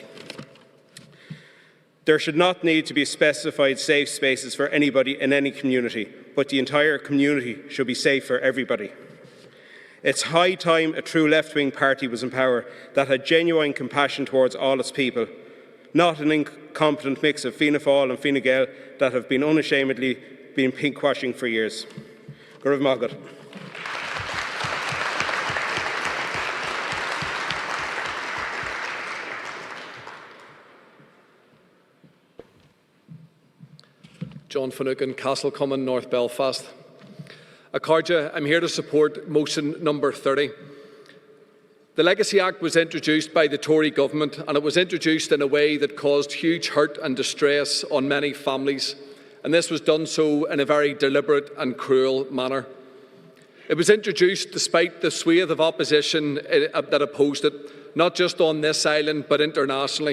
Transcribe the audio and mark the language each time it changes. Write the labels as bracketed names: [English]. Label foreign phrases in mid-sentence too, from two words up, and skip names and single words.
[English] There should not need to be specified safe spaces for anybody in any community, but the entire community should be safe for everybody. It's high time a true left-wing party was in power that had genuine compassion towards all its people, not an incompetent mix of Fianna Fáil and Fine Gael that have been unashamedly been pinkwashing for years. [Irish] Go raibh maith agat. [English] John Finucane, Castlecommon, North Belfast. Accordia, I'm here to support motion number 30. The Legacy Act was introduced by the Tory government, and it was introduced in a way that caused huge hurt and distress on many families, and this was done so in a very deliberate and cruel manner. It was introduced despite the swathe of opposition that opposed it, not just on this island but internationally.